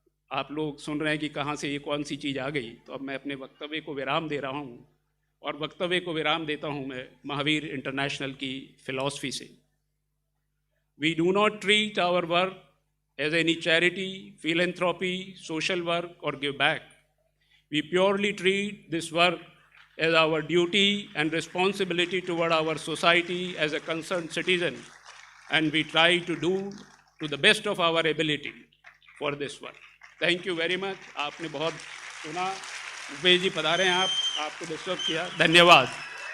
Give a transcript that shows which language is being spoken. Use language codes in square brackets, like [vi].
[hi] आप लोग सुन रहे हैं कि कहाँ से ये कौन सी चीज़ आ गई। तो अब मैं अपने वक्तव्य को विराम दे रहा हूँ, और वक्तव्य को विराम देता हूँ मैं महावीर इंटरनेशनल की फिलॉसफी से। [en] We do not treat our work as any charity, philanthropy, social work or give back. We purely treat this work as our duty and responsibility toward our society as a concerned citizen, and we try to do to the best of our ability for this work. Thank you very much. [hi] आपने बहुत सुना। उपेश जी पधारे हैं, आपको disturb किया, धन्यवाद।